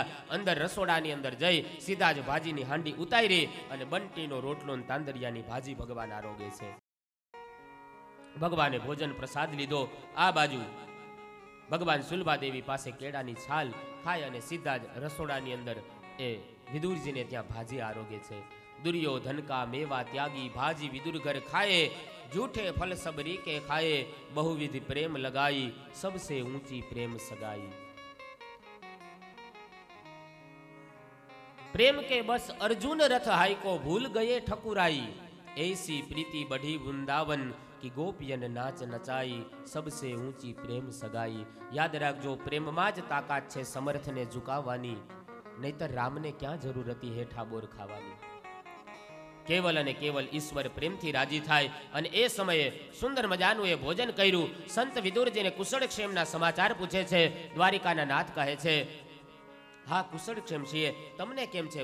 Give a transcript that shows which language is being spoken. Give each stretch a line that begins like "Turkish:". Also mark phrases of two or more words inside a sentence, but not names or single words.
Gujarati: અંદર રસોડાની અંદર જઈ સીધા જ ભાજીની હાંડી ઉતારી અને બંટીનો રોટલો અને તાંદરિયાની ભાજી ભગવાન આરોગે છે. ભગવાને ભોજન પ્રસાદ લીધો. આ બાજુ ભગવાન સુલભાદેવી પાસે કેળાની છાલ ખાય અને સીધા જ રસોડાની અંદર એ વિદુરજીને ત્યાં ભાજી આરોગે છે.
Hindi: दुर्योधन का मेवा त्यागी भाजी विदुर घर खाए, जूठे फल सब रीके खाए, बहुविधि प्रेम लगाई, सबसे ऊंची प्रेम सगाई. प्रेम के बस अर्जुन रथ हाई को भूल गए ठकुराई, ऐसी प्रीति बढ़ी वृंदावन की गोपियन नाच नचाई, सबसे ऊंची प्रेम सगाई.
Gujarati: याद રાખજો, પ્રેમમાં જ તાકાત છે સમર્થને ઝુકાવવાની, નહીતર રામને ક્યાં જરૂર હતી હેઠા બોર ખાવાની. કેવલ અને કેવલ ઈશ્વર પ્રેમથી રાજી થાય. અને એ સમયે સુંદર મજાનું એ ભોજન કર્યું. સંત વિદુરજીને કુશળક્ષેમના સમાચાર પૂછે છે. દ્વારિકાના નાથ કહે છે હા કુશળક્ષેમ છીએ, તમને કેમ છે?